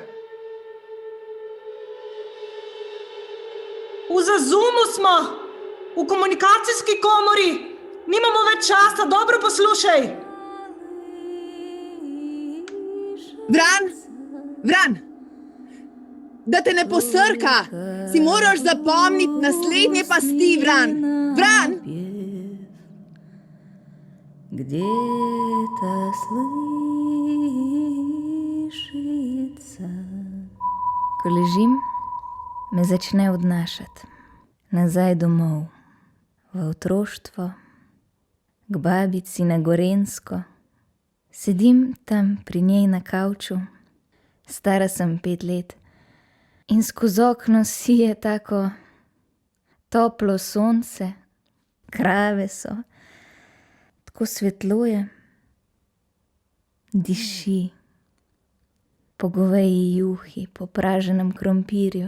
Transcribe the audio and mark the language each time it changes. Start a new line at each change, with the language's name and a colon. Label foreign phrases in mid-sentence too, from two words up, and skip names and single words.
Slovenian: V Zazumu smo, v komunikacijski komori. Nimamo več časa, dobro poslušaj. Vran, da te ne posrka, si moraš zapomniti naslednje pasti, Vran.
Russian: Где-то слышится.
Slovenian: Ko ležim, me začne odnašati nazaj domov, v otroštvo, k babici na Gorenjsko. Sedim tam pri njej na kavču, stara sem 5 let in skozi okno sije tako toplo sonce, krave so, tako svetlo je, diši po goveji juhi, po praženem krompirju.